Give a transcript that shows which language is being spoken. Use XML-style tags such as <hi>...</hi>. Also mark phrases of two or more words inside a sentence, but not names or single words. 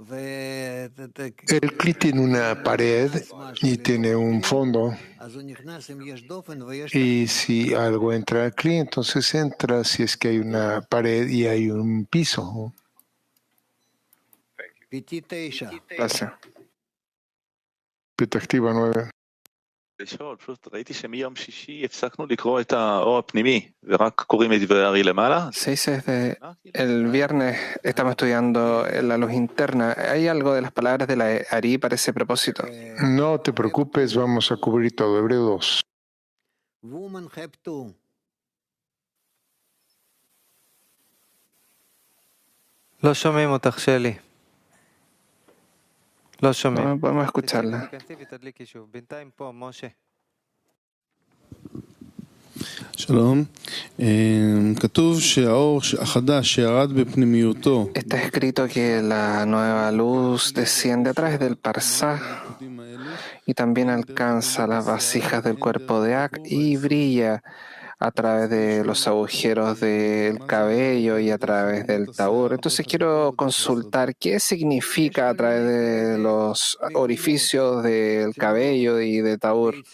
<es>El cli tiene una pared y tiene un fondo. Y si algo entra al cli, entonces entra si es que hay una pared y hay un piso. Gracias. Petactiva 9.</es> <he>לשאול, פשוט ראיתי שמיום שישי הפסקנו לקרוא את האור הפנימי ורק קוראים את דברי הארי למעלה.</he> <es>Se dice desde el viernes estamos estudiando la luz interna. ¿Hay algo de las palabras de la Ari para ese propósito? No te preocupes, vamos a cubrir todo. Hebreo 2.</es> <he>לא שומעים אותך, שלי. לא שומעים.</he> <es>No podemos escucharla.</es> <he>תיכנסי ותדליקי שוב. בינתיים פה, משה. שלום. כתוב שהאור החדש שירד בפנימיותו.</he> <es>Está escrito que la nueva luz desciende a través del Parsá y también alcanza las vasijas del cuerpo de Ak y brilla a través de los agujeros del cabello y a través del Taur. Entonces quiero consultar qué significa a través de los orificios del cabello y de Taur.</es>